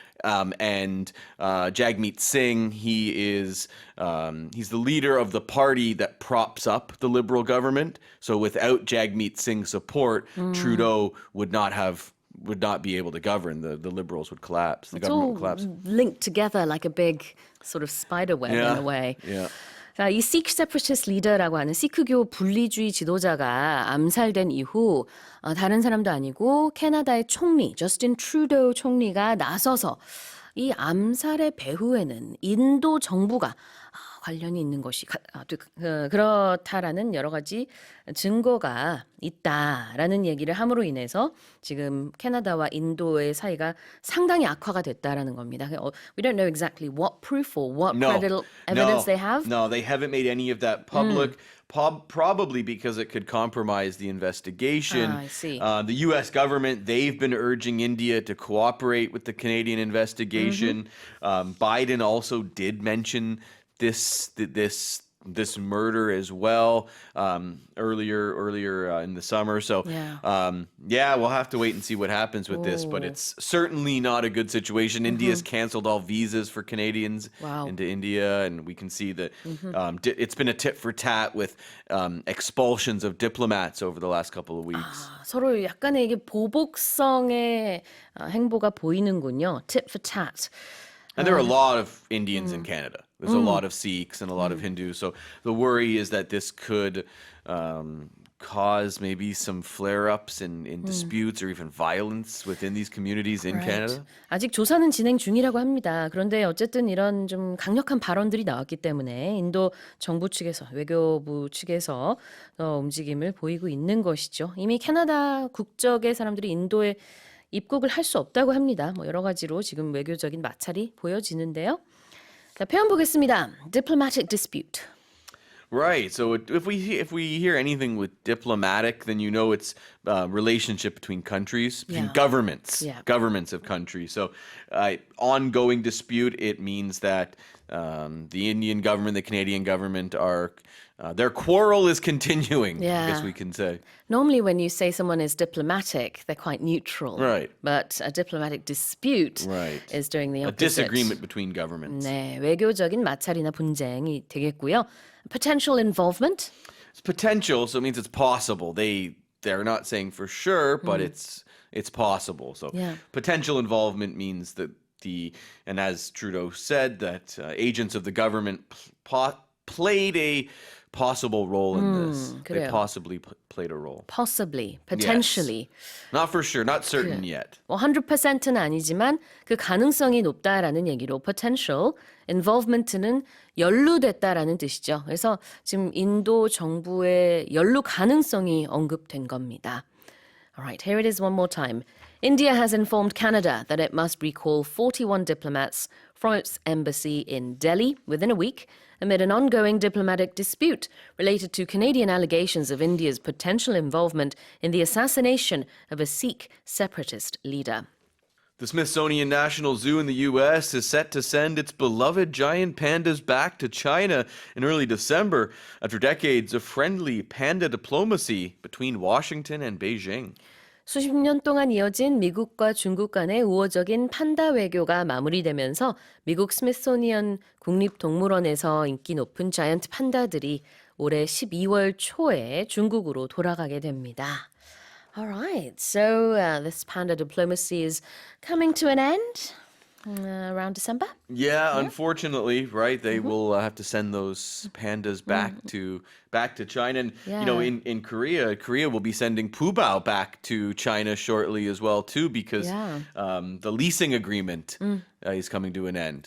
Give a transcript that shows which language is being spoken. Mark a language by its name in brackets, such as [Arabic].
[English] And Jagmeet Singh, he's the leader of the party that props up the Liberal government. So without Jagmeet Singh's support, Trudeau would not be able to govern. The Liberals would collapse. The government would collapse. Linked together like a big sort of spider web in a way. Yeah. [Korean] 자, 이 [English] Sikh separatist leader [Korean] 라고 하는 시크교 분리주의 지도자가 암살된 이후 다른 사람도 아니고 캐나다의 총리 저스틴 트루도 총리가 나서서 이 암살의 배후에는 인도 정부가 관련이 있는 것이 그렇다라는 여러 가지 증거가 있다라는 얘기를 함으로 인해서 지금 캐나다와 인도의 사이가 상당히 악화가 됐다라는 겁니다. [English] We don't know exactly what proof or what credible evidence they have. No, they haven't made any of that public. Probably because it could compromise the investigation. I see. The U.S. government, they've been urging India to cooperate with the Canadian investigation. Biden also did mention this murder as well earlier in the summer. So we'll have to wait and see what happens with this. But it's certainly not a good situation. India's canceled all visas for Canadians into India, and we can see that it's been a tit for tat with expulsions of diplomats over the last couple of weeks. [Korean] 서로 약간의 이게 보복성의 행보가 보이는군요. [English] Tit for tat. And there are a lot of Indians in Canada. There's a lot of Sikhs and a lot of Hindus. So the worry is that this could cause maybe some flare-ups in disputes or even violence within these communities in Canada. [Korean] 아직 조사는 진행 중이라고 합니다. 그런데 어쨌든 이런 좀 강력한 발언들이 나왔기 때문에 인도 정부 측에서 외교부 측에서 움직임을 보이고 있는 것이죠. 이미 캐나다 국적의 사람들이 인도에 입국을 할 수 없다고 합니다. 여러 가지로 지금 외교적인 마찰이 보여지는데요. 자, 표현 보겠습니다. [English] Diplomatic dispute. Right. So if we hear anything with diplomatic, then you know it's relationship between countries, between governments of countries. So ongoing dispute, it means that the Indian government, the Canadian government are their quarrel is continuing. I guess we can say. Normally, when you say someone is diplomatic, they're quite neutral. Right. But a diplomatic dispute is doing the A opposite. disagreement between governments. [Korean] 네, 외교적인 마찰이나 분쟁이 되겠고요. [English] Potential involvement. It's potential, so it means it's possible. They they're not saying for sure, but it's possible. So potential involvement means that and as Trudeau said, that agents of the government played a possible role in this. They [Korean] 그래요. [English] possibly played a role. Possibly, potentially. Yes. Not for sure, not certain yet. [Korean] 100%는 아니지만 그 가능성이 높다라는 얘기로 [English] potential, involvement [Korean] 는 연루됐다라는 뜻이죠. 그래서 지금 인도 정부의 연루 가능성이 언급된 겁니다. [English] All right, here it is one more time. India has informed Canada that it must recall 41 diplomats from its embassy in Delhi within a week amid an ongoing diplomatic dispute related to Canadian allegations of India's potential involvement in the assassination of a Sikh separatist leader. The Smithsonian National Zoo in the U.S. is set to send its beloved giant pandas back to China in early December after decades of friendly panda diplomacy between Washington and Beijing. [Korean] 수십 년 동안 이어진 미국과 중국 간의 우호적인 판다 외교가 마무리되면서 미국 스미소니언 국립동물원에서 인기 높은 자이언트 판다들이 올해 12월 초에 중국으로 돌아가게 됩니다. [English] All right, so this panda diplomacy is coming to an end around December? Yeah, unfortunately, right? They will have to send those pandas back to China, and you know, in Korea will be sending Pubao back to China shortly as well too, because the leasing agreement is coming to an end.